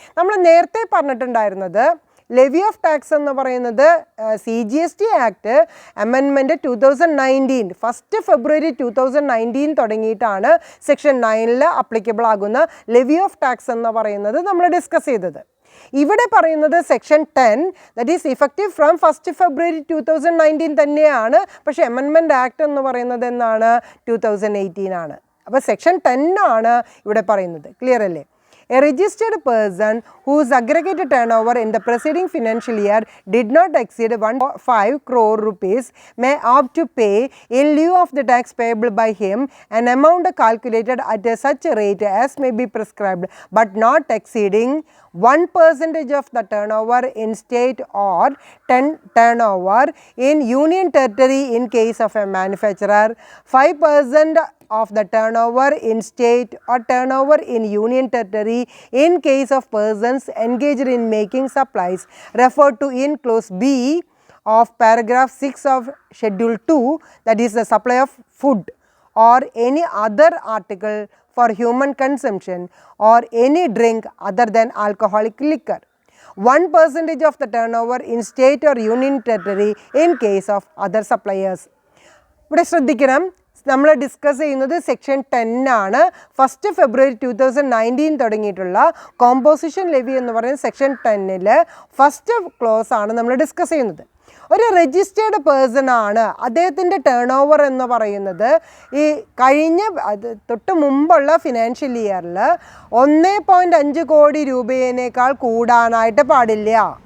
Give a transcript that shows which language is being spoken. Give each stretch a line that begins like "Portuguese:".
Malayalam: നമ്മൾ നേരത്തെ പറഞ്ഞിട്ടുണ്ടായിരുന്നത് ലെവി ഓഫ് ടാക്സ് എന്ന് പറയുന്നത് CGST ആക്ട് അമെൻമെൻറ്റ് 2019 1 ഫെബ്രുവരി 2019 തുടങ്ങിയിട്ടാണ് സെക്ഷൻ 9 അപ്ലിക്കബിൾ ആകുന്ന ലെവി ഓഫ് ടാക്സ് എന്ന് പറയുന്നത് നമ്മൾ ഡിസ്കസ് ചെയ്തത്. ഇവിടെ പറയുന്നത് section 10
English: that is effective from
Malayalam: 1 ഫെബ്രുവരി 2019 തന്നെയാണ്, പക്ഷേ അമെൻമെൻറ്റ് ആക്ട് എന്ന് പറയുന്നത് എന്നാണ് 2018 ആണ്. അപ്പോൾ സെക്ഷൻ 10 ആണ് ഇവിടെ പറയുന്നത്. ക്ലിയർ അല്ലേ?
English: A registered person whose aggregate turnover in the preceding financial year did not exceed 1.5 crore rupees may opt to pay in lieu of the tax payable by him an amount calculated at such rate as may be prescribed but not exceeding 1% of the turnover in state or turnover in union territory in case of a manufacturer, 5% of the turnover in state or turnover in union territory in case of persons engaged in making supplies referred to in clause B of paragraph 6 of schedule 2, that is the supply of food or any other article for human consumption or any drink other than alcoholic liquor, 1% of the turnover in state or union territory in case of other suppliers.
Malayalam: ഇവിടെ ശ്രദ്ധിക്കണം, നമ്മൾ discuss ചെയ്യുന്നത് section 10 ആണ്. 1 ഫെബ്രുവരി 2019 തുടങ്ങിയിട്ടുള്ള composition levy എന്ന് പറയുന്ന section 10 first close ആണ് നമ്മൾ ഡിസ്കസ് ചെയ്യുന്നത്. ഒരു രജിസ്റ്റേർഡ് പേഴ്സൺ ആണ്, അദ്ദേഹത്തിൻ്റെ ടേൺ ഓവർ എന്ന് പറയുന്നത് ഈ കഴിഞ്ഞ തൊട്ട് മുമ്പുള്ള ഫിനാൻഷ്യൽ ഇയറിൽ 1.5 കോടി രൂപയേക്കാൾ കൂടാനായിട്ട് പാടില്ല.